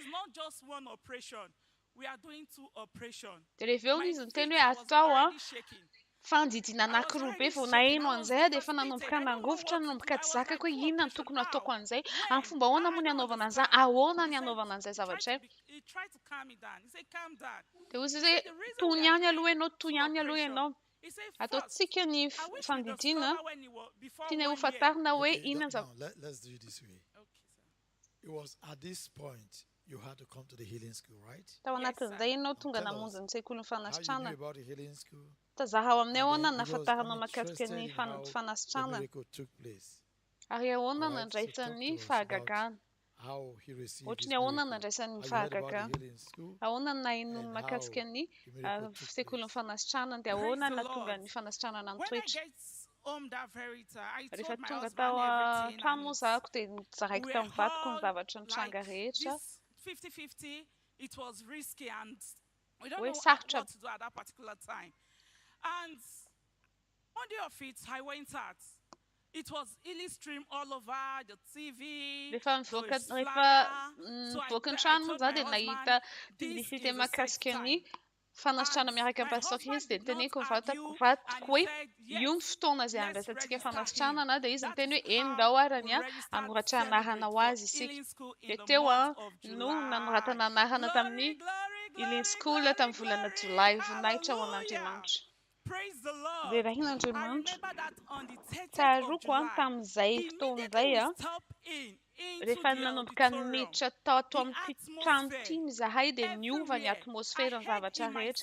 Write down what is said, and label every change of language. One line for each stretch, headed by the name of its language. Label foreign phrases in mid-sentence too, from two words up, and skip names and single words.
Malagasy: Dia rehefa eo izy niteny hoe atao fandidiana anankiroa be vao naheno an'izay dia efa nanomboka nangovotra, nanomboka tsy zakako hoe inona ny tokony ataoko an'izay, amin'ny fomba ahoana moa ny anaovana an'izany, ahoana ny anaovana an'izay zavatra izay. Dia hoy izy hoe tony ihany aloha ianao, tony ihany aloha ianao. Ataontsika ny fandidiana tiana ho fantarina hoe inona ny zavatra.
English: Let's do it this way. It was at this point you had to come to the healing school, right?
Malagasy: Tao anatin'izay ianao tonga namonjy ny sekoly ny fanasitranana.
English: How you knew about the healing school?
Malagasy: Tazaha ao aminay ahoana ny nahafantaranao mahakasika ny fanasitranana. Ary ahoana nandraisan'ny fahagagana. Ohatrany ahoana nandraisan'ny fahagagana. Ahoana ny nahaino mahakasika ny sekoly ny fanasitranana dia ahoana nahatonga ny fanasitranana nitoetra. Rehefa tonga tao an-trano moa zahako dia zaraiko tamin'ny vatiko ny zavatra nitranga rehetra. Hoe sarotra.
English: And one day of it, I went out. It was illy streamed all over the TV.
Malagasy: Rehefa nivoaka ny trano moa za dia nahita publicité mahakasika ny fanasitrana miaraka amin'ny pastor izy dia niteneko vatiko hoe io ny fotoana izay andraisantsika fanasitranana dia izy niteny hoe eny ndao arany anoratra anarana ho azy isika. Dia teo no nanoratana anarana tamin'ny
English: healing school
Malagasy: tamin'ny volana Jolay voninahitra ao an'Andriamanitra. Dia rahin'Andriamanitra tsaroako tamin'izay fotoan'izay rehefa nanomboka miditra tao ato amin'ity trano ity izahay dia niova ny atmosferan'ny zavatra rehetra.